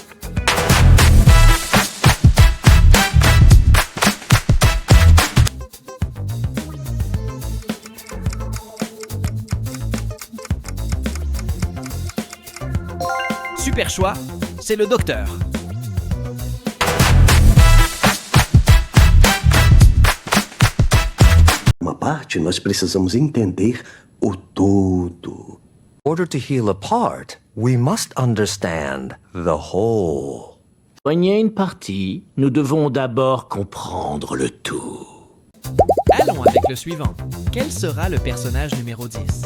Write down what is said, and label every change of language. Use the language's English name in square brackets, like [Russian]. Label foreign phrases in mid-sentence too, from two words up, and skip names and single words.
[French] Super choix, c'est le docteur. [Portuguese] Uma parte, nós precisamos entender o todo. [English] In order to heal a part, we must understand the whole. [French] Pour soigner une partie, nous devons d'abord comprendre le tout. Allons avec le suivant. Quel sera le personnage numéro 10?